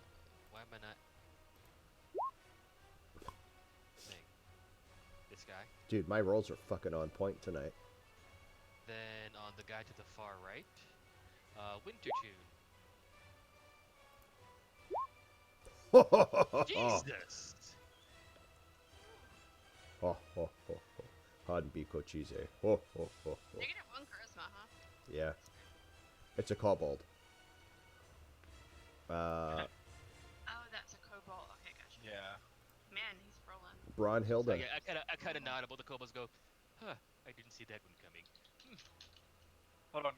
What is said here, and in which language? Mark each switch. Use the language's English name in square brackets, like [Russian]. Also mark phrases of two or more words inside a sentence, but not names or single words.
[English] Why am I not? Thing. This guy. Dude, my rolls are fucking on point tonight. Then on the guy to the far right, winter tune. Jesus. Ho, ho, ho, ho. Hanbiko cheese. Ho, ho, ho, ho. -1 charisma, huh? Yeah. It's a kobold. Oh, that's a kobold. Okay, gotcha. Yeah. Man, he's rolling. Brunhilde. I kind of nod, but the kobolds go, huh, I didn't see that one coming. Hold on.